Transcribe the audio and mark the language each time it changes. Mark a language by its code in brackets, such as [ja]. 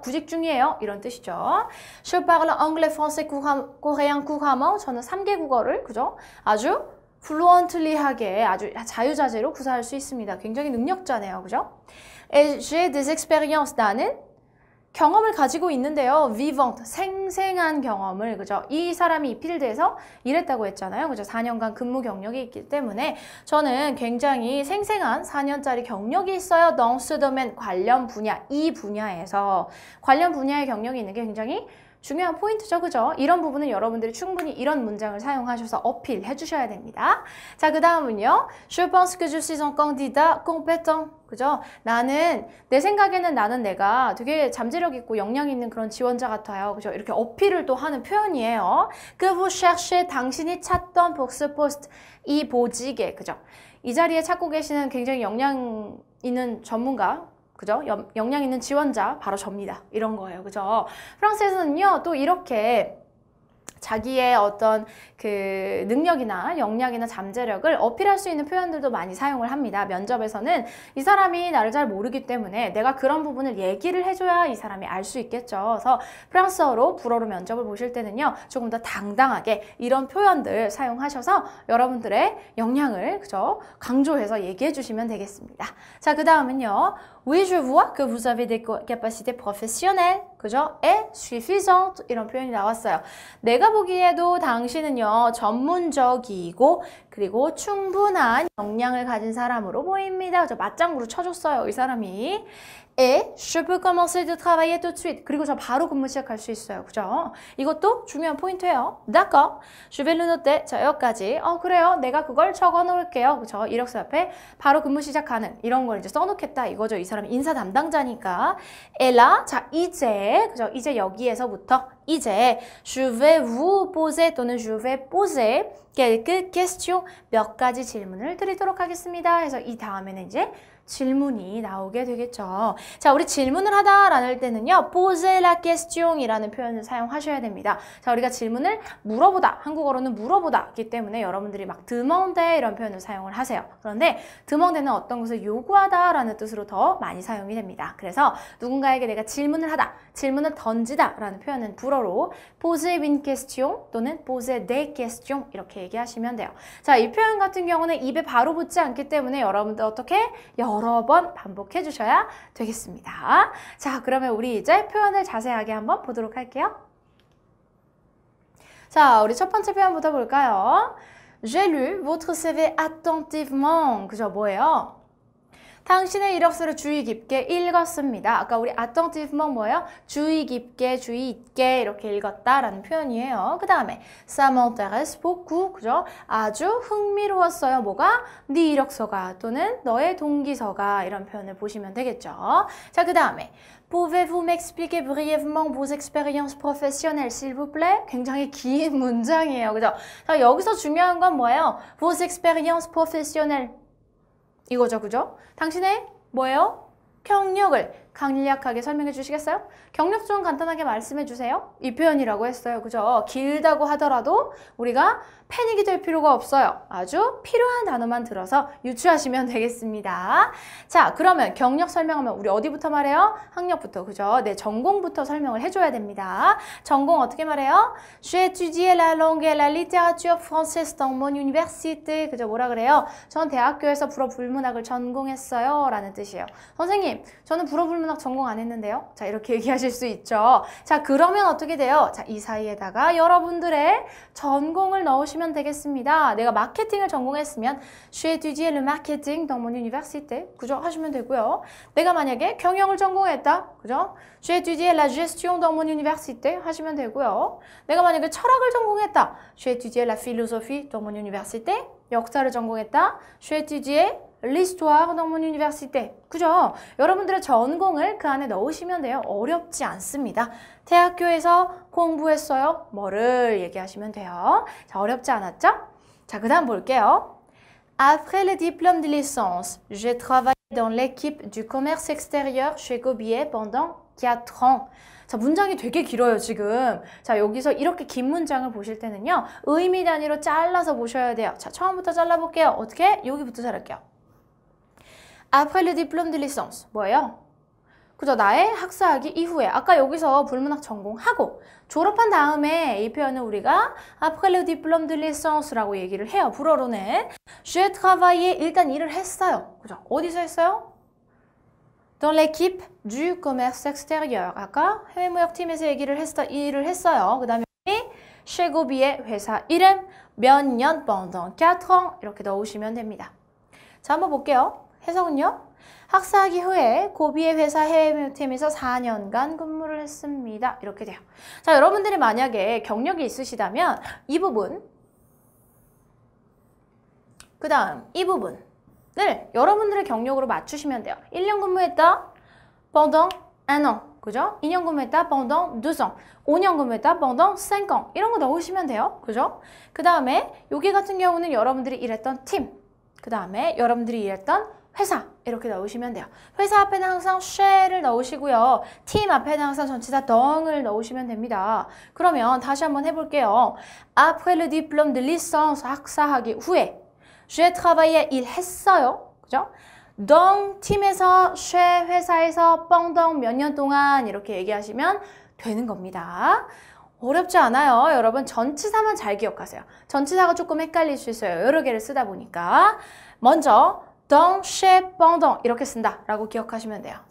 [ko] 구직 중이에요. 이런 뜻이죠. [fr] Je parle anglais, français, coréen couramment [ko] 저는 3개 국어를 그죠? 아주 fluently하게 아주 자유자재로 구사할 수 있습니다. 굉장히 능력자네요. 그죠? [fr] Et j'ai des expériences [ko] 나는 경험을 가지고 있는데요. vivant, 생생한 경험을, 그죠? 이 사람이 이 필드에서 일했다고 했잖아요. 그죠? 4년간 근무 경력이 있기 때문에 저는 굉장히 생생한 4년짜리 경력이 있어요. [fr] dans ce domaine, [ko] 관련 분야, 이 분야에서. 관련 분야의 경력이 있는 게 굉장히 중요한 포인트죠. 그죠? 이런 부분은 여러분들이 충분히 이런 문장을 사용하셔서 어필해 주셔야 됩니다. 자, 그 다음은요. [fr] Je pense que je suis un candidat compétent. [ko] 그죠? 나는, 내 생각에는 나는 내가 되게 잠재력 있고 역량 있는 그런 지원자 같아요. 그죠? 이렇게 어필을 또 하는 표현이에요. [fr] Que vous cherchez, [ko] 당신이 찾던 [fr] pour ce poste. [ko] 이 보직에, 그죠? 이 자리에 찾고 계시는 굉장히 역량 있는 전문가. 그죠? 역량 있는 지원자 바로 접니다. 이런 거예요. 그죠? 프랑스에서는요. 또 이렇게 자기의 어떤 그 능력이나 역량이나 잠재력을 어필할 수 있는 표현들도 많이 사용을 합니다. 면접에서는 이 사람이 나를 잘 모르기 때문에 내가 그런 부분을 얘기를 해줘야 이 사람이 알 수 있겠죠. 그래서 프랑스어로 불어로 면접을 보실 때는요. 조금 더 당당하게 이런 표현들 사용하셔서 여러분들의 역량을 그죠? 강조해서 얘기해 주시면 되겠습니다. 자, 그 다음은요. [fr] Oui, je vois que vous avez des capacités professionnelles. [ko] 그죠? [fr] et suffisante [ko] 이런 표현이 나왔어요. 내가 보기에도 당신은요. 전문적이고 그리고 충분한 역량을 가진 사람으로 보입니다. 그죠? 맞장구로 쳐줬어요. 이 사람이. [fr] Et je peux commencer de travailler tout de suite. [ko] 그리고 저 바로 근무 시작할 수 있어요. 그죠? 이것도 중요한 포인트예요. [fr] D'accord. Je vais le noter. [ko] 자, 여기까지. 그래요. 내가 그걸 적어 놓을게요. 그죠? 이력서 옆에 바로 근무 시작하는 이런 걸 이제 써놓겠다. 이거죠. 이 사람이 인사 담당자니까. [fr] Et là, [ko] 자, 이제, 그죠? 이제 여기에서부터 이제 [fr] je vais vous poser 또는 je vais poser quelques questions. [ko] 몇 가지 질문을 드리도록 하겠습니다. 그래서 이 다음에는 이제 질문이 나오게 되겠죠. 자, 우리 질문을 하다라는 때는요. [fr] poser la question [ko] 이라는 표현을 사용하셔야 됩니다. 자, 우리가 질문을 물어보다, 한국어로는 물어보다이기 때문에 여러분들이 막 demander 이런 표현을 사용을 하세요. 그런데 demander는 어떤 것을 요구하다라는 뜻으로 더 많이 사용이 됩니다. 그래서 누군가에게 내가 질문을 하다, 질문을 던지다 라는 표현은 불어로 [fr] poser une question [ko] 또는 [fr] poser des questions [ko] 이렇게 얘기하시면 돼요. 자, 이 표현 같은 경우는 입에 바로 붙지 않기 때문에 여러분들 어떻게 여러 번 반복해 주셔야 되겠습니다. 자, 그러면 우리 이제 표현을 자세하게 한번 보도록 할게요. 자, 우리 첫 번째 표현부터 볼까요? [fr] J'ai lu votre CV attentivement. [ko] 그죠? 뭐예요? 당신의 이력서를 주의 깊게 읽었습니다. 아까 우리 attentivement 뭐예요? 주의 깊게, 주의 있게 이렇게 읽었다라는 표현이에요. 그 다음에 [fr] ça m'intéresse beaucoup. [ko] 그죠? 아주 흥미로웠어요. 뭐가? 네 이력서가 또는 너의 동기서가 이런 표현을 보시면 되겠죠. 자, 그 다음에 [fr] Pouvez-vous m'expliquer brièvement vos expériences professionnelles, s'il vous plaît? [ko] 굉장히 긴 문장이에요. 그죠? 자, 여기서 중요한 건 뭐예요? [fr] Vos expériences professionnelles. [ko] 이거죠, 그죠? 당신의 뭐예요? 경력을 간략하게 설명해 주시겠어요? 경력 좀 간단하게 말씀해 주세요. 이 표현이라고 했어요. 그죠? 길다고 하더라도 우리가 패닉이 될 필요가 없어요. 아주 필요한 단어만 들어서 유추하시면 되겠습니다. 자, 그러면 경력 설명하면 우리 어디부터 말해요? 학력부터, 그죠? 네, 전공부터 설명을 해줘야 됩니다. 전공 어떻게 말해요? [fr] J'ai étudié la langue et la littérature française dans mon université. [ko] 그죠? 뭐라 그래요? 전 대학교에서 불어불문학을 전공했어요. 라는 뜻이에요. 선생님, 저는 불어불문학 전공 안 했는데요. 자, 이렇게 얘기하실 수 있죠. 자, 그러면 어떻게 돼요? 자, 이 사이에다가 여러분들의 전공을 넣으시면 되겠습니다. 내가 마케팅을 전공했으면 [fr] J'ai étudié le marketing dans mon université. [ko] 그죠? 하시면 되고요. 내가 만약에 경영을 전공했다. 그죠? [fr] J'ai étudié la gestion dans mon université. [ko] 하시면 되고요. 내가 만약에 철학을 전공했다. [fr] J'ai étudié la philosophie dans mon université. [ko] 역사를 전공했다. [fr] J'ai étudié l'histoire dans mon université. [ko] 그죠? 여러분들의 전공을 그 안에 넣으시면 돼요. 어렵지 않습니다. 대학교에서 공부했어요. 뭐를 얘기하시면 돼요. 자, 어렵지 않았죠? 자, 그 다음 볼게요. [fr] Après le diplôme de licence, j'ai travaillé dans l'équipe du commerce extérieur chez Gobier pendant 4 ans. [ko] 자, 문장이 되게 길어요, 지금. 자, 여기서 이렇게 긴 문장을 보실 때는요. 의미 단위로 잘라서 보셔야 돼요. 자, 처음부터 잘라볼게요. 어떻게? 여기부터 잘할게요. [fr] Après le diplôme de licence. [ko] 뭐예요? 그죠? 나의 학사학위 이후에. 아까 여기서 불문학 전공하고 졸업한 다음에 이 표현은 우리가 [fr] Après le diplôme de licence [ko] 라고 얘기를 해요. 불어로는. [fr] J'ai travaillé. [ko] 일단 일을 했어요. 그죠? 어디서 했어요? [fr] Dans l'équipe du commerce extérieur. [ko] 아까 해외무역팀에서 일을 했어요. 그 다음에 [fr] chez Gobier [ko] 회사 이름 몇 년 [fr] pendant 4 ans [ko] 이렇게 넣으시면 됩니다. 자, 한번 볼게요. 해석은요. 학사학위 후에 고비의 회사 해외무역팀에서 4년간 근무를 했습니다. 이렇게 돼요. 자, 여러분들이 만약에 경력이 있으시다면 이 부분, 그 다음 이 부분을 여러분들의 경력으로 맞추시면 돼요. 1년 근무했다. [fr] pendant 1 an. [ko] 그죠? 2년 근무했다. [fr] pendant 2 ans. [ko] 5년 근무했다. [fr] pendant 5 ans. [ko] 이런 거 넣으시면 돼요. 그죠? 그 다음에 여기 같은 경우는 여러분들이 일했던 팀. 그 다음에 여러분들이 일했던 회사 이렇게 넣으시면 돼요. 회사 앞에는 항상 쉐를 넣으시고요. 팀 앞에는 항상 전치사 덩을 넣으시면 됩니다. 그러면 다시 한번 해볼게요. [fr] Après le diplôme de licence [ko] 학사학위 후에 [fr] j'ai travaillé [ko] 일했어요. 그죠? dans 팀에서 쉐 회사에서 pendant 몇 년 동안 이렇게 얘기하시면 되는 겁니다. 어렵지 않아요. 여러분 전치사만 잘 기억하세요. 전치사가 조금 헷갈릴 수 있어요. 여러 개를 쓰다 보니까. 먼저 dans, chez, pendant 이렇게 쓴다라고 기억하시면 돼요.